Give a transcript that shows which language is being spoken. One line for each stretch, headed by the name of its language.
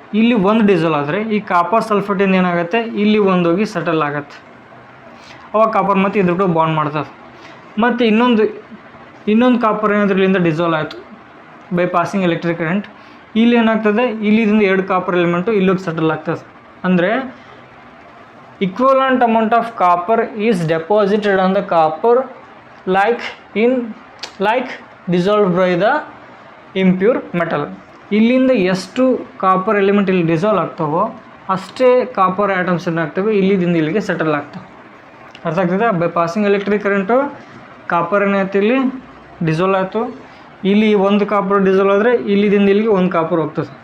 Kannada: ಇಲ್ಲಿ ಒಂದು ಡಿಸಾಲ್ವ್ ಆದರೆ ಈ ಕಾಪರ್ ಸಲ್ಫೇಟಿಂದ ಏನಾಗುತ್ತೆ ಇಲ್ಲಿ ಒಂದೋಗಿ ಸೆಟಲ್ ಆಗುತ್ತೆ. ಅವಾಗ ಕಾಪರ್ ಮತ್ತು ಇದ್ರ ಕೂಡ ಬಾಂಡ್ ಮಾಡ್ತದೆ. ಮತ್ತು ಇನ್ನೊಂದು ಕಾಪರ್ ಏನಾದರೂ ಇಲ್ಲಿಂದ ಡಿಸಾಲ್ವ್ ಆಯಿತು ಬೈ ಪಾಸಿಂಗ್ ಎಲೆಕ್ಟ್ರಿಕ್ ಕರೆಂಟ್. ಇಲ್ಲಿ ಏನಾಗ್ತದೆ ಇಲ್ಲಿಂದ 2 ಕಾಪರ್ ಎಲಿಮೆಂಟು ಇಲ್ಲೋಗಿ ಸೆಟಲ್ ಆಗ್ತದೆ. ಅಂದರೆ
English: equivalent amount of copper is deposited on the copper like dissolved by the impure metal.
Kannada: ಇಲ್ಲಿಂದ ಎಷ್ಟು ಕಾಪರ್ ಎಲಿಮೆಂಟ್ ಇಲ್ಲಿ ಡಿಸಾಲ್ವ್ ಆಗ್ತಾವೋ ಅಷ್ಟೇ ಕಾಪರ್ ಆಟಮ್ಸ್ ಏನಾಗ್ತವೆ ಇಲ್ಲಿಂದ ಇಲ್ಲಿಗೆ ಸೆಟಲ್ ಆಗ್ತವೆ. ಅರ್ಥ ಆಗ್ತದೆ? By passing electric current copper ಏನಾಯ್ತು ಇಲ್ಲಿ ಡಿಸಾಲ್ವ್ ಆಯಿತು. ಇಲ್ಲಿ 1 ಕಾಪರ್ ಡಿಸಾಲ್ವ್ ಆದರೆ ಇಲ್ಲಿಂದ ಇಲ್ಲಿಗೆ 1 ಕಾಪರ್ ಹೋಗ್ತದೆ.